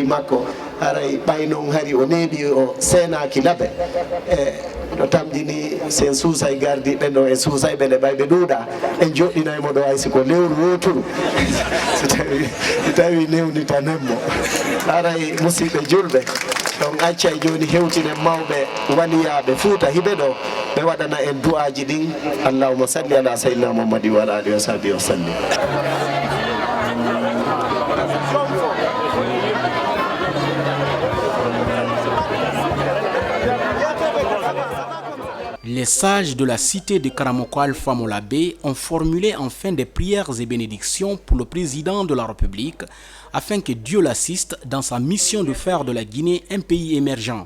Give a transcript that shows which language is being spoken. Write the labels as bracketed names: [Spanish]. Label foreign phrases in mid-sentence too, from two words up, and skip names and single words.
[Fula] makko haray ɓay noon hari o neeɓi o seenaki laaɓe no tamƴini sen suusay gardi ɓen ɗo e suusay ɓen e ɓay ɓe ɗuuɗa en joɗɗinaymo ɗo hay siko lewru woturu so tawi newnitanenmo haray musidɓe julɓe ɗon accay joni hewtine mawɓe waliyaɓe Fuuta hiɓe ɗo ɓe waɗana en du'aji ɗin [Arabic] اللهم صل على سيدنا محمد وعلى آله وصحبه وسلم. [French] Les sages de la cité de Karamoko Alpha Molabé ont formulé enfin des prières et bénédictions pour le président de la République afin que Dieu l'assiste dans sa mission de faire de la Guinée un pays émergent.